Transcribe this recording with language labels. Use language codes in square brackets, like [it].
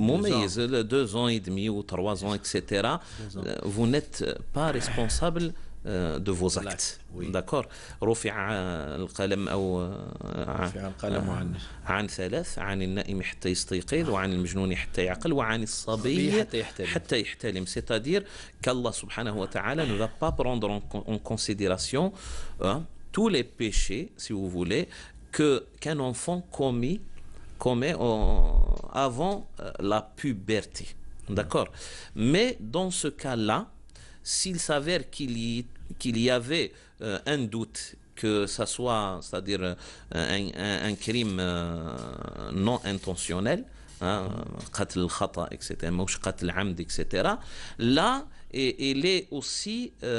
[fr] مميز 2 ans et demi ou 3 ans, etc. Vous n'êtes pas responsable de vos actes. Oui. D'accord. [ar] رفع القلم أو رفع القلم عن 3 عن النائم حتى يستيقظ وعن المجنون حتى يعقل وعن الصبي حتى يحتلم. [fr] C'est-à-dire qu'Allah subhanahu wa ta'ala ne va pas prendre en considération tous les péchés, si vous voulez, qu'un enfant commet avant la puberté. D'accord. Mais dans ce cas-là, s'il s'avère qu'il y avait un doute que ça soit, c'est-à-dire un crime non intentionnel, [ar] قتل الخطأ, [fr] etc., [ar] مش قتل عمد, [fr] etc., là, il est aussi